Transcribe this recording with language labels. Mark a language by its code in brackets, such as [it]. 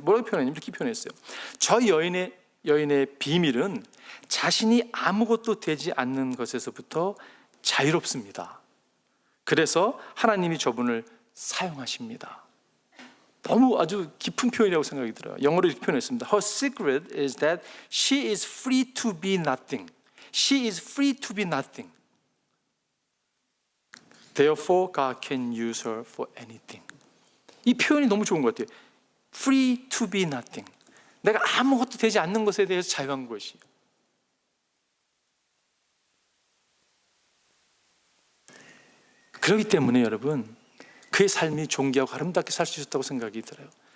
[ko] 뭐라고 표현했냐면 이렇게 표현했어요. 저 여인의 비밀은 자신이 아무것도 되지 않는 것에서부터 자유롭습니다. 그래서 하나님이 저분을 사용하십니다. 너무 아주 깊은 표현이라고 생각이 들어요. 영어로 이렇게 표현했습니다. [en] Her secret is that she is free to be nothing. She is free to be nothing. Therefore, God can use her for anything. [ko] 이 표현이 너무 좋은 것 같아요. [en] Free to be nothing. [ko] 내가 아무것도 되지 않는 것에 대해서 자유한 것이에요. 그렇기 때문에 여러분, 그의 삶이 존귀하고 아름답게 살 수 있었다고 생각이 들어요.